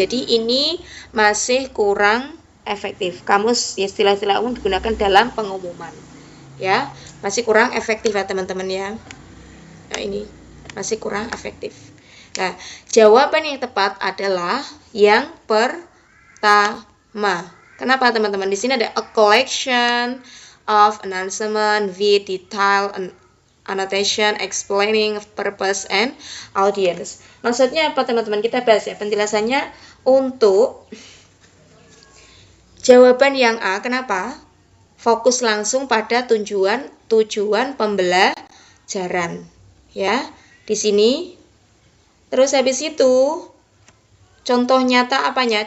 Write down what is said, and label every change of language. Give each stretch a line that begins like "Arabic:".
Indonesian: Jadi ini masih kurang efektif. Kamus istilah-istilah umum digunakan dalam pengumuman. Ya, masih kurang efektif ya teman-teman ya. Nah, ini masih kurang efektif. Nah, jawaban yang tepat adalah yang pertama. Kenapa teman-teman? Di sini ada
English: a collection of announcement with detailed annotation explaining purpose and audience.
Indonesian: Maksudnya apa teman-teman? Kita bahas ya penjelasannya untuk jawaban yang A. Kenapa? Fokus langsung pada tujuan pembelajaran. Ya, di sini. Terus habis itu, contoh nyata apanya?